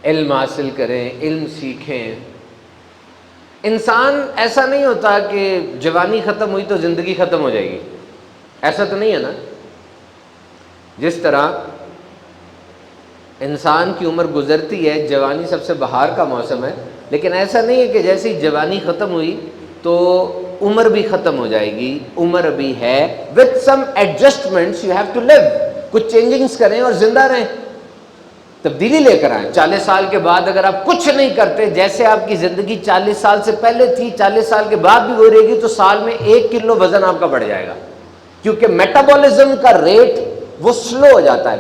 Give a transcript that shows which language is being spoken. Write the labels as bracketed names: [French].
[Urdu] علم حاصل کریں، علم سیکھیں. انسان ایسا نہیں ہوتا کہ جوانی ختم ہوئی تو زندگی ختم ہو جائے گی، ایسا تو نہیں ہے نا. جس طرح انسان کی عمر گزرتی ہے، جوانی سب سے بہار کا موسم ہے، لیکن ایسا نہیں ہے کہ جیسی جوانی ختم ہوئی تو عمر بھی ختم ہو جائے گی. عمر ابھی ہے. [English] with some adjustments you have to live. [Urdu] کچھ چینجنگز کریں اور زندہ رہیں، تبدیلی لے کر آئیں. 40 سال کے بعد اگر آپ کچھ نہیں کرتے، جیسے آپ کی زندگی 40 سال سے پہلے تھی 40 سال کے بعد بھی وہی رہے گی، تو سال میں 1 کلو وزن آپ کا بڑھ جائے گا. کیونکہ میٹابولزم کا ریٹ وہ سلو ہو جاتا ہے.